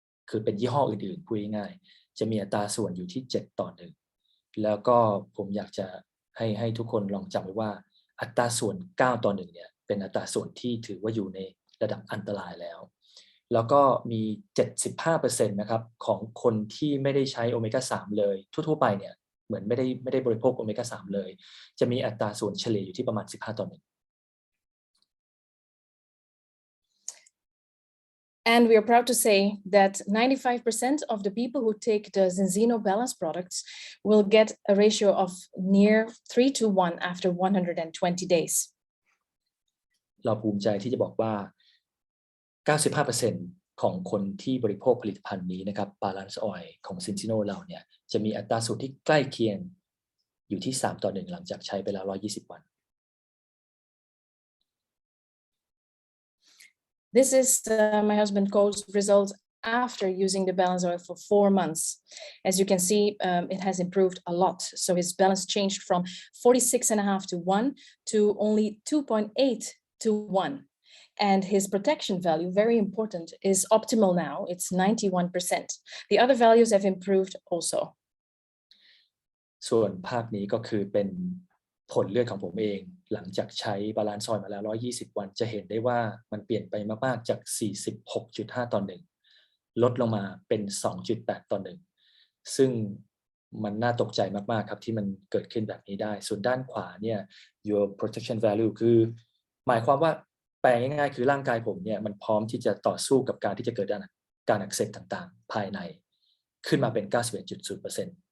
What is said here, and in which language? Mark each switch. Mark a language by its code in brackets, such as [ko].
[th] คือเป็นยี่ห้ออื่นๆพูดง่ายๆจะมีอัตราส่วนอยู่ที่7:1แล้วก็ผมอยากจะให้ทุกคนลองจำไว้ว่าอัตราส่วน9:1เนี่ยเป็นอัตราส่วนที่ถือว่าอยู่ในระดับอันตรายแล้วก็มี 75% นะครับของคนที่ไม่ได้ใช้โอเมก้า3เลยทั่วๆไปเนี่ยเหมือนไม่ได้บริโภคโอเมก้า3เลยจะมีอัตราส่วนเฉลี่ยอยู่ที่ประมาณ15:1 [en] And we are proud to say that 95% of the people who take the Zinzino balance products will get a ratio of near 3:1 after 120 days. [th] เราภูมิใจที่จะบอกว่า 95% ของคนที่บริโภคผลิตภัณฑ์นี้นะครับ Balance Oil ของ Zinzino เราเนี่ยจะมีอัตราส่วนที่ใกล้เคียงอยู่ที่3:1หลังจากใช้ไปแล้ว120 วัน [en] This is my husband Cole's result after using the balance oil for 4 months. As you can see, it has improved a lot. So his balance changed from 46.5:1 to only 2.8:1. And his protection value, very important, is optimal now. It's 91%. The other values have improved also. [th] ส่วนภาพนี้ก็คือเป็นผลเลือดของผมเองหลังจากใช้บาลานซ์ออยล์มาแล้ว120 วันจะเห็นได้ว่ามันเปลี่ยนไปมากๆจาก 46.5:1 ลดลงมาเป็น 2.8:1 ซึ่งมันน่าตกใจมากๆครับที่มันเกิดขึ้นแบบนี้ได้ส่วนด้านขวาเนี่ย [en] your protection value [th] คือหมายความว่าแปลง่ายๆคือร่างกายผมเนี่ยมันพร้อมที่จะต่อสู้กับการที่จะเกิดการอักเสบต่างๆภายในขึ้นมาเป็น 91.0%